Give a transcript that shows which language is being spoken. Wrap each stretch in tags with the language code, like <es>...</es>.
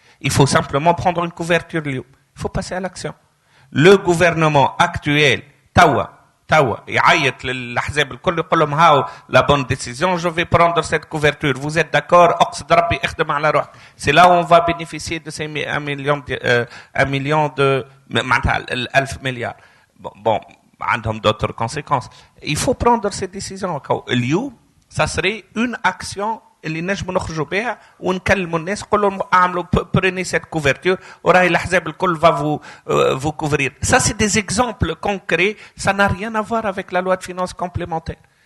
<fr>Il faut simplement prendre une couverture. Il faut passer à l'action. Le gouvernement actuel, Tawa,</fr> <ar>يعيط للأحزاب الكل يقول لهم هاو</ar> <fr>la bonne décision, je vais prendre cette couverture. Vous êtes d'accord?</fr> <ar>أقصد ربي اخدم على روحك.</ar> <fr>C'est là où on va bénéficier de ces 1 million de</fr> <ar>معناتها</ar> <fr>1000 milliards. Bon,</fr> <ar>عندهم</ar> <fr>d'autres conséquences. Il faut prendre ces décisions.</fr> <ar>اليوم,</ar> <fr>ça serait une action</fr> <ar>اللي نجم نخرجوا بها ونكلموا الناس نقول لهم اعملوا</ar> <fr>prenez cette couverture</fr> <ar>وراهي الاحزاب الكل</ar> <fr>va vous couvrir. Ça c'est des exemples concrets, ça n'a rien à voir avec la loi de finances complémentaire.</fr>